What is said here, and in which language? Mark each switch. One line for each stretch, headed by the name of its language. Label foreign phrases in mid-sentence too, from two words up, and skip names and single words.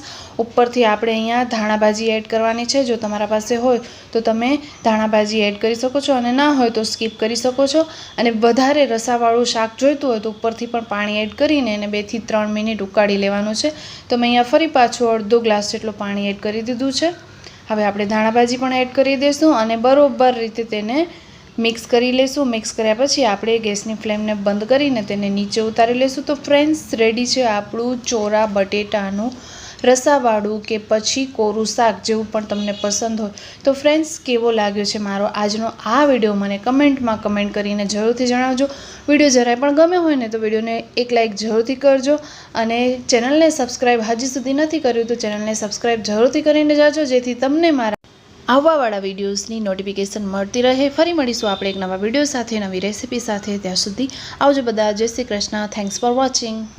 Gujarati: ઉપરથી આપણે અહીંયા ધાણા ભાજી એડ કરવાની છે। જો તમારા પાસે હોય તો તમે ધાણા ભાજી એડ કરી શકો છો અને ના હોય તો સ્કીપ કરી શકો છો। અને વધારે રસાવાળું શાક જોઈતું હોય તો ઉપરથી પણ પાણી એડ કરીને એને 2 થી 3 મિનિટ ઉકાળી લેવાનું છે। તો મેં અહીંયા ફરી પાછું અર્ધો ગ્લાસ જેટલો પાણી એડ કરી દીધું છે। હવે આપણે ધાણા ભાજી પણ એડ કરી દેશું અને બરોબર રીતે તેને મિક્સ કરી લેશું। મિક્સ કર્યા પછી આપણે ગેસની ફ્લેમને બંધ કરીને તેને નીચે ઉતારી લેશું। તો ફ્રેન્ડ્સ, રેડી છે આપણું ચોરા બટેટાનું રસાવાળું કે પછી કોરું શાક, જેવું પણ તમને પસંદ હોય। તો ફ્રેન્ડ્સ, કેવો લાગ્યો છે મારો આજનો આ વિડિયો મને કમેન્ટમાં કમેન્ટ કરીને જરૂરથી જણાવજો। વિડિયો જરાય પણ ગમ્યો હોય ને તો વિડિયોને એક લાઇક જરૂરથી કરજો અને ચેનલને સબ્સ્ક્રાઇબ હજી સુધી નથી કર્યું તો ચેનલને સબ્સ્ક્રાઇબ જરૂરથી કરીને જાજો, જેથી તમને મારા આવવાવાળા વિડિયોસની નોટિફિકેશન મળતી રહે। ફરી મળીશું આપણે એક નવા વિડિયો સાથે, નવી રેસિપી સાથે। ત્યાં સુધી આવજો બધા। જય શ્રી કૃષ્ણ।
English: Thanks for watching.